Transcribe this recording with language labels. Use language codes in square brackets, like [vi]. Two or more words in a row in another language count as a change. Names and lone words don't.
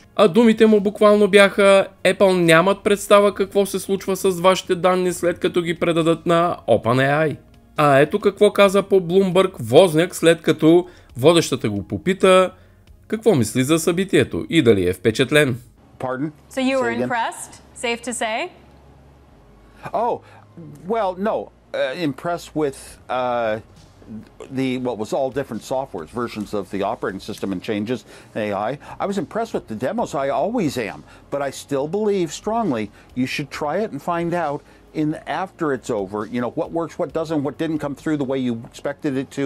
[bg] А думите му буквално бяха: Apple нямат представа какво се случва с вашите данни след като ги предадат на OpenAI. А ето какво каза по Bloomberg Возняк, след като водещата го попита какво мисли за събитието и дали е впечатлен. [en] Pardon? So you were impressed, safe to say? Oh, well, no. Impressed with what was all different softwares, versions of the operating system and changes in AI. I was impressed with the demos. I always am, but I still believe strongly you should try it and find out after it's over, what works, what doesn't, what didn't come through the way you expected it to.